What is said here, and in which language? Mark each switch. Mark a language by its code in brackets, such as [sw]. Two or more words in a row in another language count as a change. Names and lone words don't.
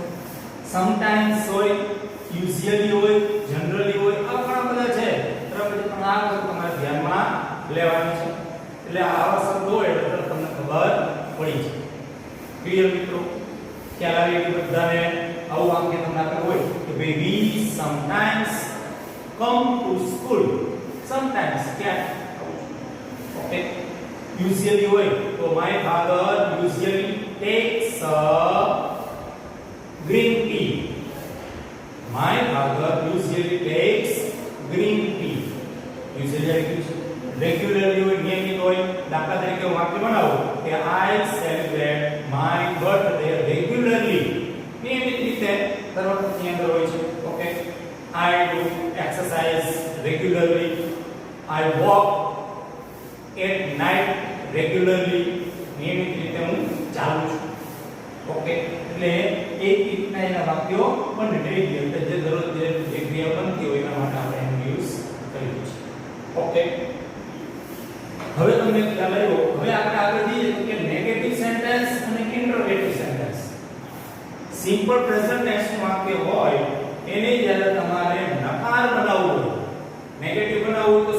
[gu] સમટાઈમ્સ હોય યુઝ્યુઅલી હોય જનરલી હોય આ ઘણા બધા છે બરાબર પણ આ વસ્તુ તમારે ધ્યાનમાં લેવાની છે એટલે આવા શબ્દો હોય એટલે તમને ખબર પડી જાય ક્લિયર મિત્રો ખ્યાલ આવી ગયો બધાને આવું વાક્ય તમને આપેલું હોય કે ભાઈ [en] we sometimes come to school sometimes can okay [gu] usually હોય તો [en] my father usually takes a green tea my father usually takes green tea usually regularly [gu] હોય નિયમિત હોય દાખલા તરીકે હું વાક્ય બનાવું કે [en] I celebrate my birthday regularly [gu] નિયમિત રીતે કરવાની અંદર હોય છે ઓકે [en] I do exercise regularly. I walk at night regularly. [gu] નિયમિત રીતે હું ચાલું છું. ઓકે એટલે એક રીતના એના વાક્યો બને ડેઈલી એટલે જે દરરોજ જે ક્રિયા બનતી હોય એના માટે આપણે એનો યુઝ કરીએ છીએ. ઓકે હવે તમને ખ્યાલ આવ્યો હવે આપણે આગળ જઈએ તો કે [en] negative sentence [gu] અને [en] interrogative sentence simple present tense [gu] નું વાક્ય હોય એને જ્યારે તમારે નકાર બનાવવું હોય નેગેટિવ બનાવવું તો